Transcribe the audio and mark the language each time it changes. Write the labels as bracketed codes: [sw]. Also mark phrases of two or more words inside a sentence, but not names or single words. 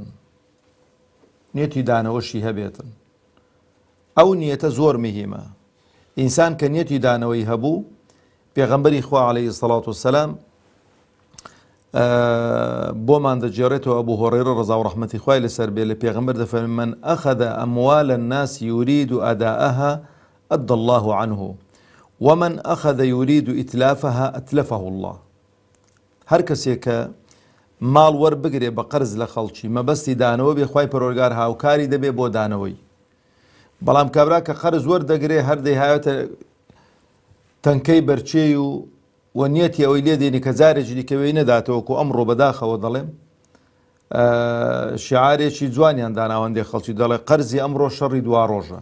[ckb] نیەتی دانەوەشی هەبێتن. ئەو نیەتە زۆر مهمە. ئینسان کە نیەتی دانەوەی هەبوو، پێغەمبەری خوا [ar] عەلەیهی سەڵات وسەلام [ckb] بۆمان دەجێڕێتەوە ئەبوو هورەیرە ڕەزا و ڕەحمەتی خوای لەسەر بێ لە پێغەمبەر دەفەرمێ [ar] من ئەخەذ ئەموال الناس يريد أداءها أدى الله عنه ومن أخذ يريد إتلافها أتلفه الله. [ckb] هەر کەسێک کە ماڵ وەربگرێ بە قەرز لە خەڵکی، مەبەستی دانەوە بێ، خوای پەروەردگار هاوکاری دەبێ بۆ دانەوەی. بەڵام کابرا کە قەرز وەردەگرێ هەر دەیهاتە تەنکەی بەرچێ و نیەتی ئەوەی لێ دێنی کە جارێکی دیکەوەی نەداتەوەکو ئەمڕۆ بەداخەوە دەڵێم شیعارێکی جوانیان داناوەندێ خەڵکی دەڵێ قەرزی ئەمڕۆ شەڕی دوا ڕۆژە.